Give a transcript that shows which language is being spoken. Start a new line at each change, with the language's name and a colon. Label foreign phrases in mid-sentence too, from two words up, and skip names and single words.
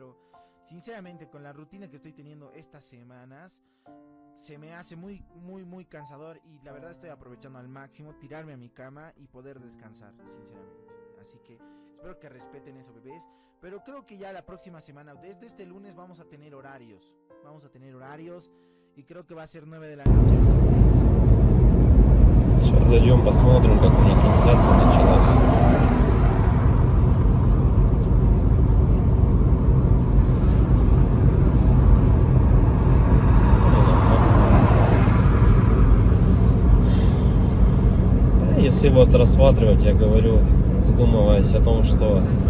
Spanish: Pero sinceramente, con la rutina que estoy teniendo estas semanas, se me hace muy, muy, muy cansador. Y la verdad estoy aprovechando al máximo tirarme a mi cama y poder descansar, sinceramente. Así que espero que respeten eso, bebés. Pero creo que ya la próxima semana, desde este lunes, vamos a tener horarios. Y creo que va a ser 9 de la noche.
Russian: Сейчас зайдем, посмотрим, как у них трансляция началась. Если вот рассматривать, я говорю, задумываясь о том, что